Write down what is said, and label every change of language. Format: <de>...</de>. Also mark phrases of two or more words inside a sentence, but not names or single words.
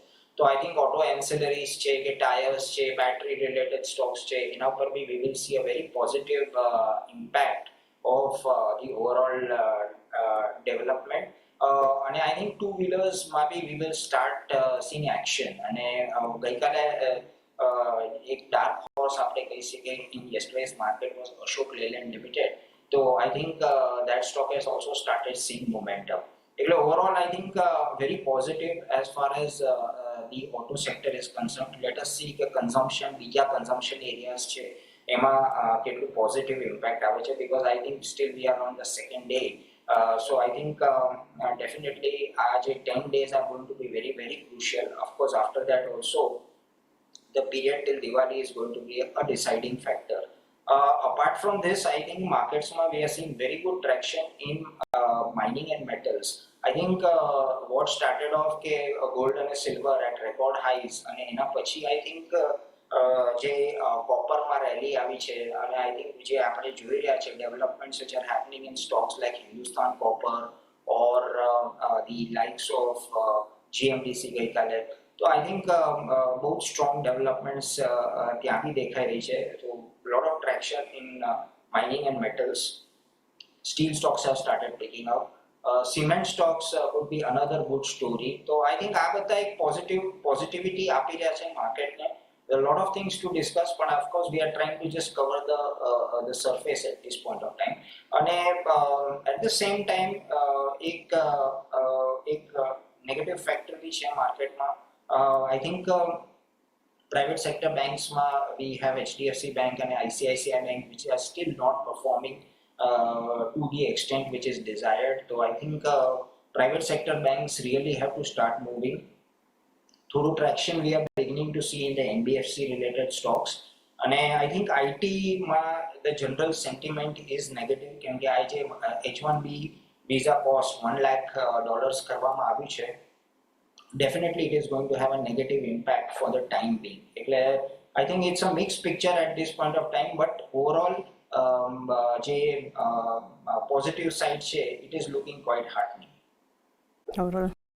<en>તો I think auto ancillaries</en> <gu>છે કે</gu> <en>ટાયર્સ છે, battery related stocks</en> <gu>છે, એના ઉપર બી</gu> <en>we will see a very positive impact of the overall development. અને I think two wheelersમાં બી we will start seeing action.</en> <gu>અને ગઈકાલે એક</gu> <en>dark horse</en> <gu>આપણે કહી શકીએ</gu> <en>in yesterday's market was</en> <gu>અશોક લેલેન્ડ લિમિટેડ.</gu> <en>તો I think that stock has also started seeing momentum. એટલે overall I think very positive as far as the auto sector is concerned. Let us see કે કન્ઝમ્પશન, બીજા consumption areas</en> <gu>છે એમાં કેટલું</gu> <en>positive impact</en> <gu>આવે છે,</gu> <en>because I think still we are on the second day. So I think definitely જે 10 days are going to be very crucial. Of course, after that also the period till Diwali is going to be a deciding factor. Apart from this, I think markets we are seeing very good traction in mining and metals. I think what started off ke gold and silver at record highs,</en> <gu>અને એના પછી</gu> <en>I think</en> <gu>જે કોપરમાં રેલી આવી છે, અને</gu> <en>I think</en> <gu>જે આપણે જોઈ રહ્યા છે</gu> <en>ડેવલપમેન્ટ્સ which are happening in stocks like Hindustan Copper or the likes of GMDC ગઈકાલે.</en> <gu>તો</gu> <en>I think</en> <gu>બહુ</gu> <en>strong developments</en> <gu>ત્યાં બી દેખાઈ રહી છે.</gu> <en>તો lot of traction in mining and metals. Steel stocks have started picking up. Cement stocks would be another good story. So I think</en> <gu>આ બધા એક positivity આપી રહ્યા છે માર્કેટને.</gu> <en>There are a lot of things to discuss, but of course we are trying to just cover the surface at this point of time. And at the same time એક negative factor bhi</en> <gu>છે માર્કેટમાં.</gu> <en>I think private sector banks we have HDFC Bank and ICICI Bank which are still not performing to the extent which is desired. So I think private sector banks really have to start moving. Through traction we are beginning to see in the NBFC related stocks. And I think IT the general sentiment is negative,</en> <gu>કેમ કે આ જે</gu> <en>H1B visa cost</en> <gu>$1 lakh કરવામાં આવ્યું છે,</gu> <en>definitely it is going to have a negative impact for the time being. એટલે I think it's a mixed picture at this point of time, but overall જે positive side છે, it is looking quite heartening. Overall</en>